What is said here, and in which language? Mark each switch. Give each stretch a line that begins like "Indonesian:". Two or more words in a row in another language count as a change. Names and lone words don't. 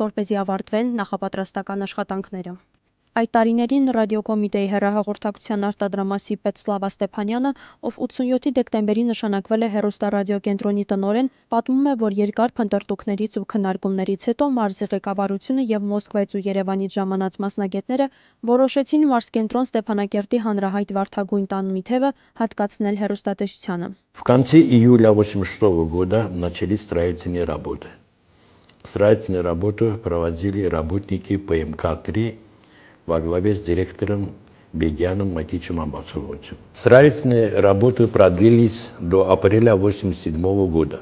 Armenian: որպեսզի ավարտվեն նախապատրաստական աշխատանքները։ Այդ տարիներին Ռադիոկոմիտեի հեռահաղորդակցության արտադրամասի պետ Սլավա Ստեփանյանը, ով 87-ի դեկտեմբերի նշանակվել է հեռուստարադիոկենտրոնի տնօրեն, պատմում է, որ երկար փնտրտուքներից ու քննարկումներից հետո մարզի ղեկավարությունը եւ Մոսկվայից ու Երևանից ժամանած մասնագետները որոշեցին Մարզկենտրոն Ստեփանակերտի հանրահայտ Վարդագույն տան մի թևը հատկացնել հեռուստատեսությանը։
Russian: В конце июля 1986 года начались строительные работы. Строительные работы проводили работники ПМК-3 во главе с директором Бегяном Матичем Амбасовичем. Строительные работы продлились до апреля 1987 года.